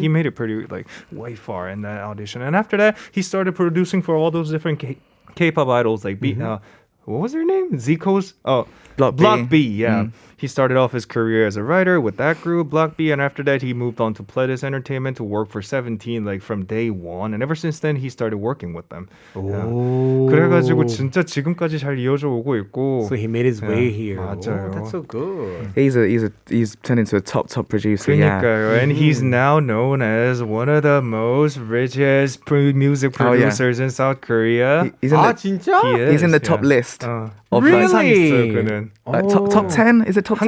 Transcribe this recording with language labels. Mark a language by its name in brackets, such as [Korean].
[English] He made it pretty like way far in that audition. And after that, he started producing for all those different K-pop idols like Mm-hmm. what was her name? Zico's Block B. Yeah. He started off his career as a writer with that group, Block B, and after that he moved on to Pledis Entertainment to work for 17 like from day one, and ever since then he started working with them. Oh. [Korean] 그래가지고 진짜 지금까지 잘 이어져 오고 있고. [English] So he made his way here. [Korean] 맞아요. [English] Oh, that's so good. He's turned into a top producer. Yeah. [Korean] 그러니까요. [English] And he's now known as one of the most richest music producers in South Korea. He's in the, [Korean] 진짜? [English] He is, he's in the top list. Of Really? [Korean] 항상 있어요, 그는. [English] Top 10? Is it top 10?